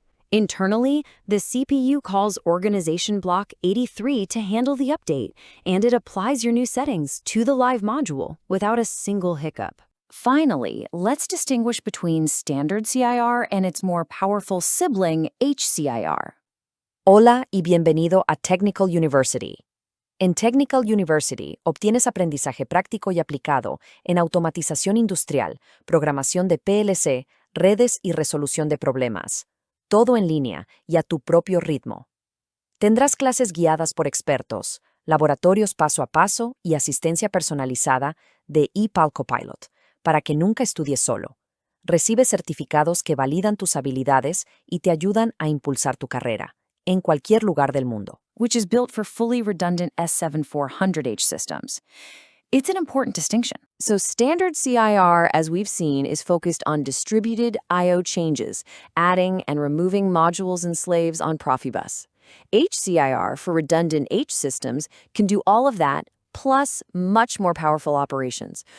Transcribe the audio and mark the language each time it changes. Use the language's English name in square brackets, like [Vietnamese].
[English] Internally, the CPU calls organization block 83 to handle the update, and it applies your new settings to the live module without a single hiccup. Finally, let's distinguish between standard CIR and its more powerful sibling, HCIR. [Spanish] Hola y bienvenido a Technical University. En Technical University obtienes aprendizaje práctico y aplicado en automatización industrial, programación de PLC, redes y resolución de problemas. Todo en línea y a tu propio ritmo. Tendrás clases guiadas por expertos, laboratorios paso a paso y asistencia personalizada de ePal Copilot, para que nunca estudies solo. Recibes certificados que validan tus habilidades y te ayudan a impulsar tu carrera, en cualquier lugar del mundo. [English] Which is built for fully redundant S7-400H systems. It's an important distinction. So standard CIR, as we've seen, is focused on distributed I/O changes, adding and removing modules and slaves on Profibus. HCIR, for redundant H systems, can do all of that, plus much more powerful operations.